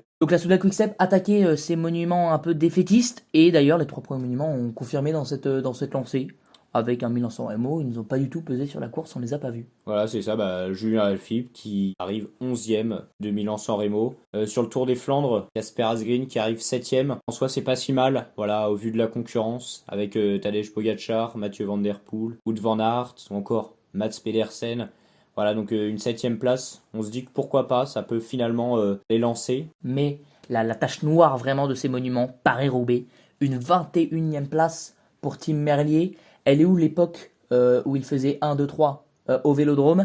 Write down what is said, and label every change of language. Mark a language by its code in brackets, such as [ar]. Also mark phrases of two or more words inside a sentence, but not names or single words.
[fr] Donc la Soudal Quick-Step attaquait ces monuments un peu défaitistes, et d'ailleurs les trois premiers monuments ont confirmé dans cette lancée. Avec un Milan-San Remo, ils nous ont pas du tout pesé sur la course, on les a pas vus. Voilà, c'est ça, Julien Alaphilippe qui arrive 11e de Milan-San Remo. Sur le Tour des Flandres, Casper Asgreen qui arrive 7e. En soi, c'est pas si mal, voilà, au vu de la concurrence, avec Tadej Pogacar, Mathieu Van Der Poel, Wout van Aert, ou encore Mats Pedersen. Voilà, donc une 7e place. On se dit que pourquoi pas, ça peut finalement les lancer. Mais la tache noire vraiment de ces monuments, Paris-Roubaix, une 21e place pour Tim Merlier. Elle est où l'époque où il faisait 1, 2, 3 au Vélodrome?